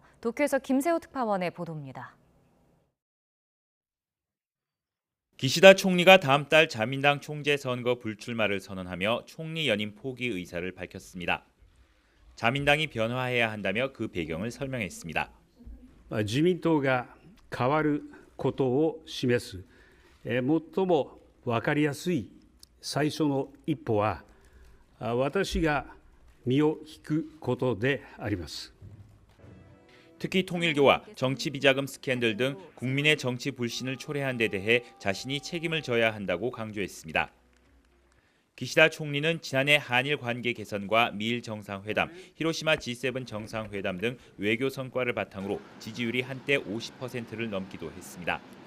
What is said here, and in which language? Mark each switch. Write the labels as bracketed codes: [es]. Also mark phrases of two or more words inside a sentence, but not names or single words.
[ko] 도쿄에서 김세호 특파원의 보도입니다. 기시다 총리가 다음 달 자민당 총재 선거 불출마를 선언하며 총리 연임 포기 의사를 밝혔습니다. 자민당이 변화해야 한다며 그 배경을 설명했습니다. [ja] 自民党が変わることを示す最も分かりやすい最初の一歩は私が身を引くことであります。 [ko] 특히 통일교와 정치 비자금 스캔들 등 국민의 정치 불신을 초래한 데 대해 자신이 책임을 져야 한다고 강조했습니다. 기시다 총리는 지난해 한일 관계 개선과 미일 정상회담, 히로시마 G7 정상회담 등 외교 성과를 바탕으로 지지율이 한때 50%를 넘기도 했습니다.